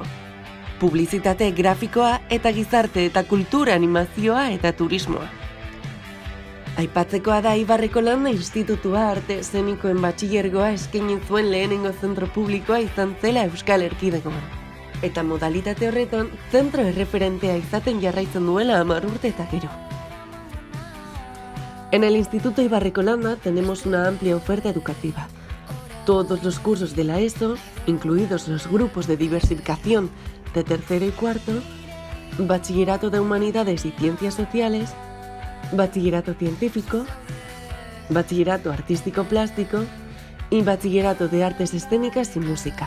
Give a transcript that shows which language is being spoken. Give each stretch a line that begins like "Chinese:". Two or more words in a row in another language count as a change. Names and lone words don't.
Basque: Publizitate grafikoa eta gizarte eta kultura animazioa eta turismoa. Aipatzekoa da Ibarreko Landa Institutua arte eszenikoen batxilergoa eskaini zuen lehenengo zentro publikoa izan zela Euskal Erkidegoan. Eta modalitate horretan, zentro erreferentea izaten jarraitzen duela 10 urte eta gero.
Spanish: En el Instituto Ibarreko Landa tenemos una amplia oferta educativa. Todos los cursos de la ESO, incluidos los grupos de diversificación de 3º y 4º, bachillerato de humanidades y ciencias sociales, bachillerato científico, bachillerato artístico-plástico y bachillerato de artes escénicas y música.